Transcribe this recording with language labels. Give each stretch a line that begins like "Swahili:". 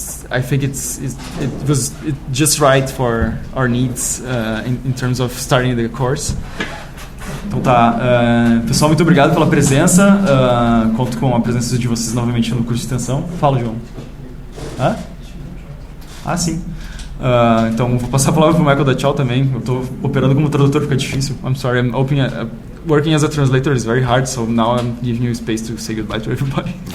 English: I think it was just right for our needs in terms of starting the course.
Portuguese: Então tá. Pessoal, muito obrigado pela presença. Conto com a presença de vocês novamente no curso de extensão. Fala, João. Hã? Ah, sim. Então vou passar a palavra pro Michael dar tchau também. Eu estou operando como tradutor, fica difícil.
English: I'm sorry, working as a translator is very hard, so now I'm giving you space to say goodbye to everybody.